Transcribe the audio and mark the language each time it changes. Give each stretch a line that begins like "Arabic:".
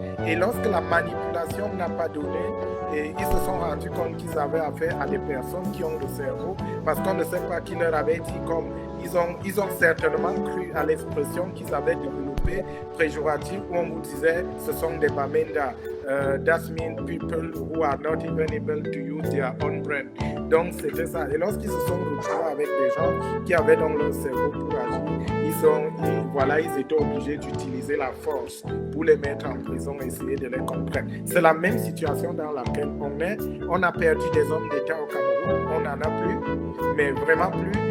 French: Et lorsque la manipulation n'a pas donné, et ils se sont rendus compte qu'ils avaient affaire à des personnes qui ont le cerveau, parce qu'on ne sait pas qui leur avait dit, comme ils ont certainement cru à l'expression qu'ils avaient développée péjorative, où on vous disait ce sont des Bamenda.
English: That means people who are not even able to use their own brain.
French: Donc c'était ça. Et lorsqu'ils se sont retrouvés avec des gens qui avaient dans leur cerveau pour agir, ils étaient obligés d'utiliser la force pour les mettre en prison et essayer de les comprendre. C'est la même situation dans laquelle on est. On a perdu des hommes d'État au Cameroun, on n'en a plus, mais vraiment plus.